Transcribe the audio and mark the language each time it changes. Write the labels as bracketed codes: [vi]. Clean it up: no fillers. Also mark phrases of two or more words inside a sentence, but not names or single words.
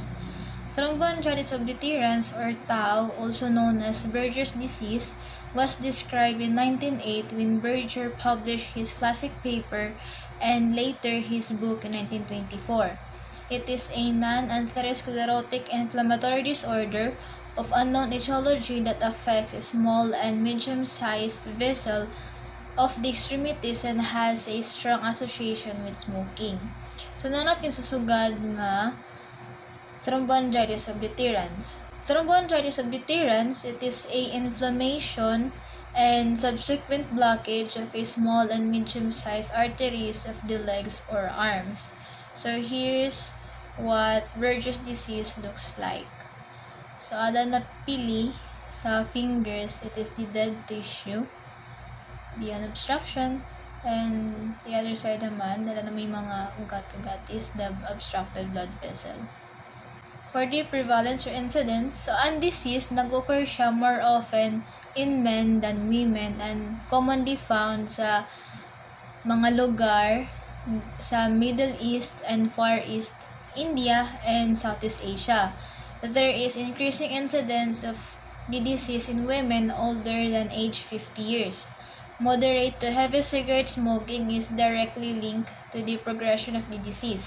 [en] Thromboangiitis Obliterans or TAO, also known as Buerger's disease, was described in 1908 when Buerger published his classic paper and later his book in 1924. It is a non-atherosclerotic inflammatory disorder of unknown etiology that affects a small and medium-sized vessel of the extremities and has a strong association with smoking. So, [hil] natin susugad nga Thromboangiitis Obliterans. [en] Thromboangiitis Obliterans, it is a inflammation and subsequent blockage of a small and medium-sized arteries of the legs or arms. So, here's what Buerger's disease looks like. So, [hil] ada na pili sa [en] fingers, it is the dead tissue, the obstruction, and the other side [tl] naman, na may mga ugat-ugat [en] is the obstructed blood vessel. For the prevalence or incidence, so ang disease, [tl] nag-occur siya [en] more often in men than women and commonly found [tl] sa mga lugar sa [en] Middle East and Far East, India, and Southeast Asia. There is increasing incidence of the disease in women older than age 50 years. Moderate to heavy cigarette smoking is directly linked to the progression of the disease.